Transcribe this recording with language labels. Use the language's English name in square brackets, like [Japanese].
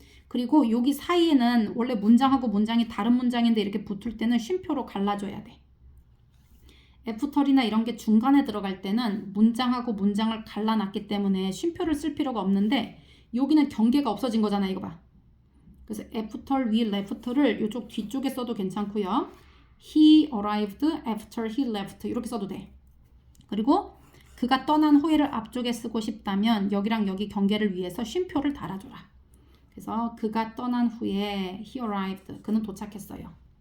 [Korean] 그리고 여기 사이에는 원래 문장하고 문장이 다른 문장인데 이렇게 붙을 때는 쉼표로 갈라줘야 돼. 애프터리나 이런 게 중간에 들어갈 때는 문장하고 문장을 갈라놨기 때문에 쉼표를 쓸 필요가 없는데 여기는 경계가 없어진 거잖아. 이거 봐. 그래서 [English] after we left [Korean] 를 이쪽 뒤쪽에 써도 괜찮고요. [English] He arrived after he left [Korean] 이렇게 써도 돼. 그리고 그가 떠난 후에를 앞쪽에 쓰고 싶다면 여기랑 여기 경계를 위해서 쉼표를 달아줘라. 그래서 그가 떠난 후에 [English] he arrived [Korean] 그는 도착했어요.